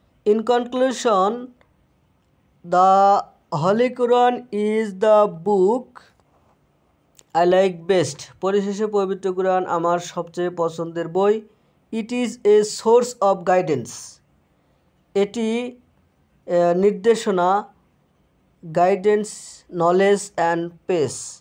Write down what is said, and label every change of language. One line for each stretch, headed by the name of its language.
English: In conclusion, the Holy Quran is the book I like best.
Bangla: পরিশেষে পবিত্র কুরআন আমার সবচেয়ে পছন্দের বই।
English: It is a source of guidance.
Bangla: এটি নির্দেশনা,
English: Guidance, knowledge and pace.